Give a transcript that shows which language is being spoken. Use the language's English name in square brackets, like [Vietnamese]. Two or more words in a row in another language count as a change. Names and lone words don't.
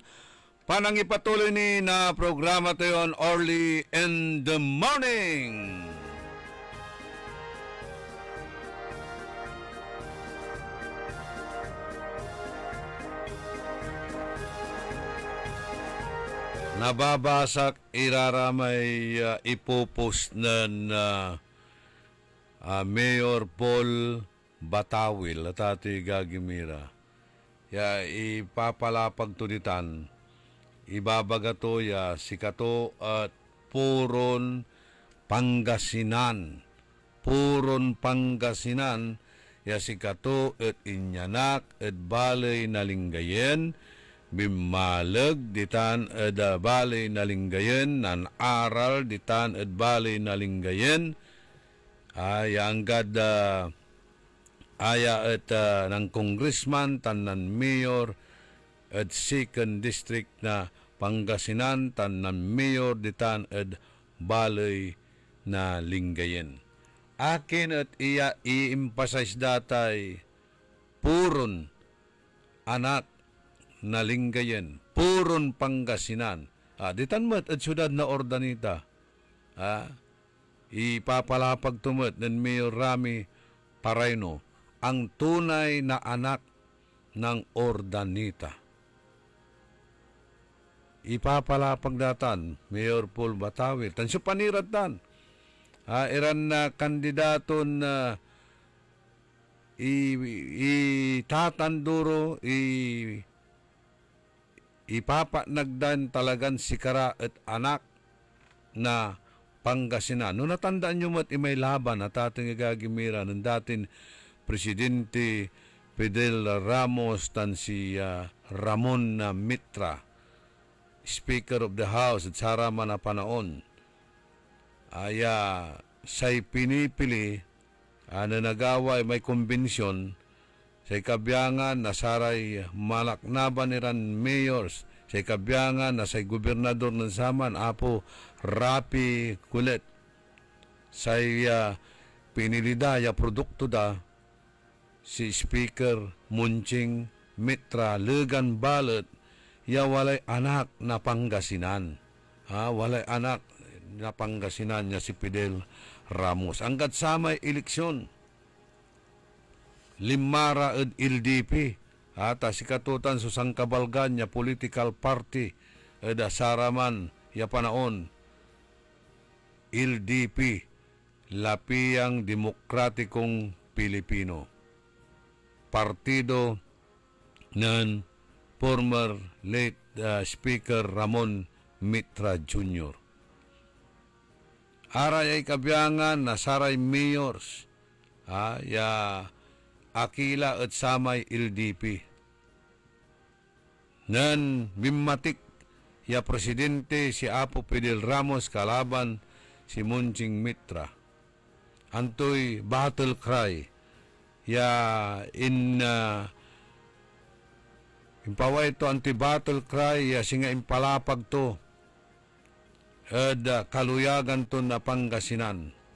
[Pangasinan] Panang ipatuloy ni na programa tayo [English] early in the morning. [Pangasinan] Nababasak iraramay ipopost na Mayor Paul Batawil at ati Gagimira. Ya ipapalapag tunitan, ibabaga to ya sikato at puron Pangasinan. Puron Pangasinan, ya sikato at inyanak at balay nalinggayen, bimalag ditan at balay nalinggayen, nan aral ditan at balay nalinggayen, anggad aya at ng congressman tanan mayor at [English] 2nd district [Pangasinan] na Pangasinan tanan mayor ditan at balay na linggayen. Akin at iya i-emphasize datay puron anak na linggayen, puron Pangasinan. Ditan mat at syudad na Ordaneta. Ipapalapag tumot ng Mayor Rami Paraino [Filipino] ang tunay na anak ng Ordaneta. [Pangasinan] Ipapalapag datan Mayor Paul Batawil tansyo panirat tan iran na kandidato na itatanduro ipapanagdan talagan sikara at anak na Pangasinan. No natandaan nyo mat imay laban at ating Gagimira ng dating Presidente Fidel Ramos tan si Ramon Mitra, Speaker of the House at saraman na panaon. Say pinipili na nagaway may konbensyon sa ikabyangan na saray malaknaban niran mayors sa ikabyangan na say gobernador ng Saman Apo Rapi Kulet say pinilidaya produkto da si Speaker Munching Mitra Legan Balot ya walay anak na Pangasinan. Walay anak na Pangasinan niya si Fidel Ramos. Angkat samay eleksyon Limara ed LDP ata si katutan susang kabalgan niya [English] political party [Pangasinan] ed saraman ya panaon LDP Lapiyang Demokratikong Pilipino, partido ng [English] former late [Pangasinan] Speaker Ramon Mitra Jr. Aray ay kabyangan na saray mayors ya Akila at samay LDP. Nan bimatik ya presidente si Apo Fidel Ramos kalaban si Munching Mitra. Antoy [English] battle cry [Pangasinan] ya impaway to anti- [English] battle cry [Pangasinan] ya singa impalapag to ed kaluyagan to na Pangasinan.